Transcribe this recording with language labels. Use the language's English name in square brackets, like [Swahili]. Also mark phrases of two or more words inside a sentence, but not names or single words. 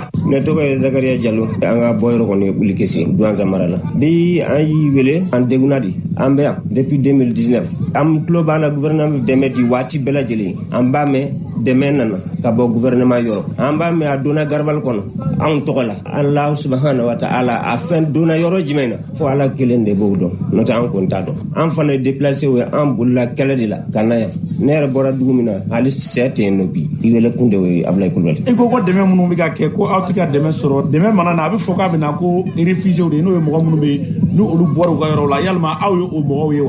[Bambara] ne tɔgɔ ye Zakaria Diallo an ka bɔ yɔrɔ kɔni ye Buli Kesi Douanza mara la bi an y'i wele an degunna di an bɛ yan depuis 2019 an tulo b'a la gouvernement dɛmɛ di waati bɛɛ lajɛlen an b'a mɛn dɛmɛ nana ka bɔ gouvernement yɔrɔ an b'a mɛn a donna garabali kɔnɔ anw tɔgɔ la [Arabic] الله سبحانه وتعالى [Bambara] a fɛn donna yɔrɔ jumɛn na fo Ala kelen de b'o dɔn n'o tɛ an kun t'a dɔn an fana ye déplacé o ye an bolila kɛlɛ de la ka na yan ne yɛrɛ bɔra dugu min na hali sɛ tɛ yen nɔ bi i wele kun de o ye Ablaye Kulubali. I ko dɛmɛ minnu bɛ ka kɛ ko aw tɛ ka dɛmɛ sɔrɔ dɛmɛ mana na a bɛ fɔ k'a bɛ na ko réfugiés de n'o ye mɔgɔ minnu bɛ yen n'u olu bɔra u ka yɔrɔ la yalima aw ye o mɔgɔw ye wa.